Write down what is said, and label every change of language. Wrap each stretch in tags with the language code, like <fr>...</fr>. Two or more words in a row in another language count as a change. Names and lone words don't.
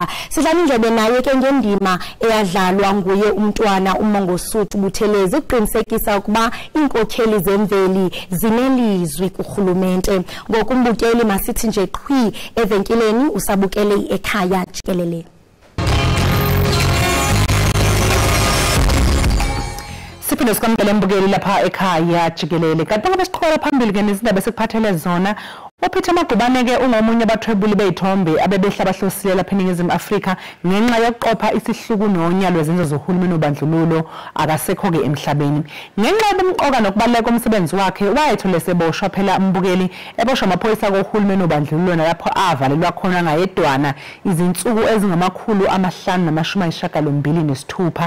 <xh>Sidlala indlebe naye ke ngendima eyadlalwa nguye umntwana uMongosuthu Buthelezi ukuqinisekisa ukuba inkokheli zemveli zinelizwi kurhulumente. Ngokumbukeli masithi nje qhwi evenkileni usabukele Ekhaya Jikelele.</xh> <zu>Siphinde sikwamkele mbukeli lapha Ekhaya Jikelele. Kanti ngoba siqhubeka phambili ke nezindaba esikuphathele zona, uPeter Magubane ke ungomunye abathwebuli beyithombe abebehla bahlosile lapha eNingizimu Afrika ngenxa yokuqopha isihluku nonya lwezenzo zohulumeni obandlululo akasekho ke emhlabeni. Ngenxa yobumqoka nokubaleka komsebenzi wakhe wayethola seboshwa phela mbukeli eboshwa amaphoyisa kohulumeni obandlululo nalapho avalelwa khona ngayedwana izinsuku ezingama596.</zu>